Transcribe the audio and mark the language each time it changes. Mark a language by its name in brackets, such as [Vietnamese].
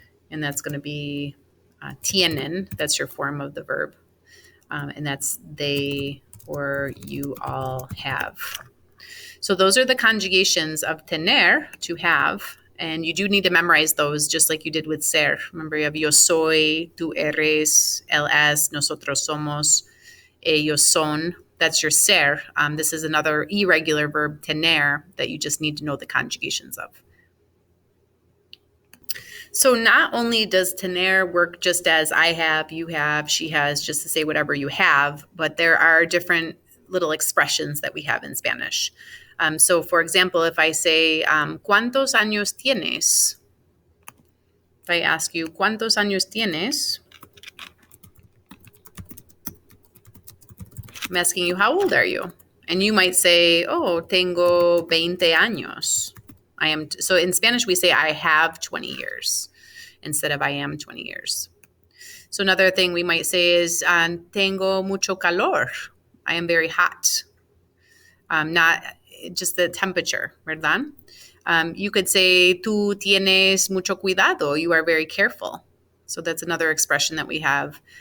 [English] and that's going to be tienen. That's your form of the verb. And that's they or you all have. So those are the conjugations of tener, to have. And you do need to memorize those just like you did with ser. Remember, you have [Spanish] yo soy, tú eres, él es, nosotros somos, ellos son. [English] That's your ser. This is another irregular verb, tener, that you just need to know the conjugations of. So not only does tener work just as I have, you have, she has, just to say whatever you have, but there are different little expressions that we have in Spanish. So for example, if I say, [Spanish] ¿cuántos años tienes? [English] If I ask you, [Spanish] ¿cuántos años tienes? [English] I'm asking you, how old are you? And you might say, oh, [Spanish] tengo 20 años. [English] So in Spanish, we say I have 20 years instead of I am 20 years. So another thing we might say is, [Spanish] tengo mucho calor. [English] I am very hot. Not just the temperature, [Spanish] ¿verdad? [English] You could say, [Spanish] tú tienes mucho cuidado. [English] You are very careful. So that's another expression that we have.